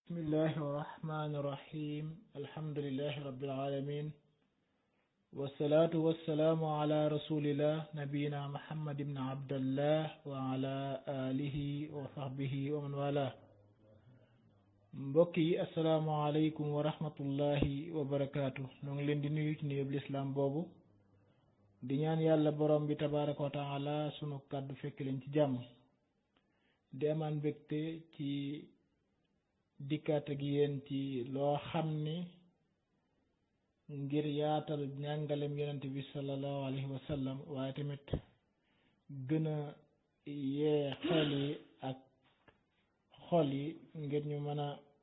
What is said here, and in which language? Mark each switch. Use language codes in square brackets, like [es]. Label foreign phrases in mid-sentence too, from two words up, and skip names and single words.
[ar] بسم الله الرحمن الرحيم الحمد لله رب العالمين والصلاة والسلام على رسول الله نبينا محمد بن عبد الله وعلى آله وصحبه ومن والاه [wo] mbokk yi [ar] السلام عليكم ورحمة الله وبركاته [wo] ñoo ngi leen di nuyu ci nuyub lislaam boobu di ñaan yàlla borom bi [ar] تبارك وتعالى [wo] sunu kàddu fekk leen ci jàmm di amaan mbégte ci dikkaat ak yéen ci loo xam ni ngir yaatal njàngalem yonent bi [ar] صلى الله عليه وسلم [wo] waaye tamit gën a yee xel yi ak xol yi ngir ñu mën a